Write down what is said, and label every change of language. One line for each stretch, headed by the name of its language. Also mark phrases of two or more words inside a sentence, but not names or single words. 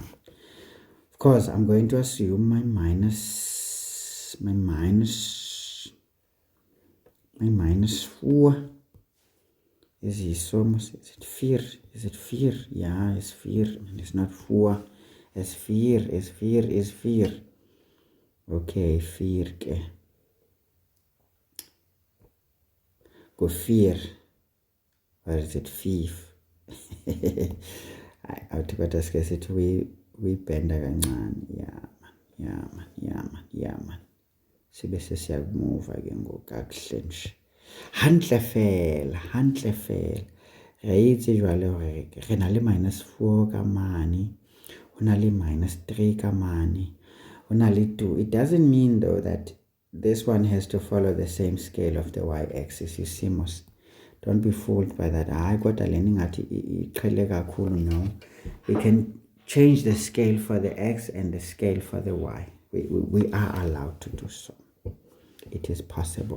English: Of course, I'm going to assume my minus 4 is almost, is it 4? Is it 4? Yeah, it's 4. And it's not 4. It's 4. It's 4. It's 4. Okay, 4. Go 4. Or is it 5?
Zulu: Awuthi kodwa sike sithi uyibhenda kancane.
English: Yeah man.
Zulu: Sibe sesiyamuva ke ngokakuhle nje.
Southern Sotho: Hantle fela. Re itse jwale hore re na le -4 ka mane, ho na le -3 ka mane, ho na le 2.
English: It doesn't mean though that this one has to follow the same scale of the y-axis. You see, don't be fooled by that. I got a learning at no. We can change the scale for the x and the scale for the y. We are allowed to do so. It is possible.